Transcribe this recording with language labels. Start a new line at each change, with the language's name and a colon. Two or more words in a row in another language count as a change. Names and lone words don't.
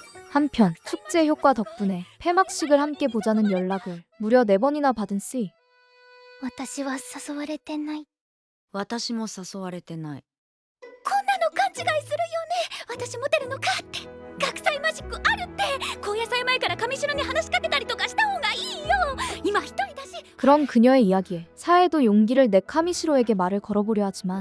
Korean: 한편 축제 효과 덕분에 폐막식을 함께 보자는 연락을 무려 4번이나 받은 스이.
Japanese: 私は誘われてない。私も誘われてない。こんなの勘違いするよね。私モテるのかって。学祭マジックあるって。高野祭前から上白に話しかけたりとかした方がいいよ。今一人だし。
Korean: 그런 그녀의 이야기에 사에도 용기를 내 카미시로에게 말을 걸어보려 하지만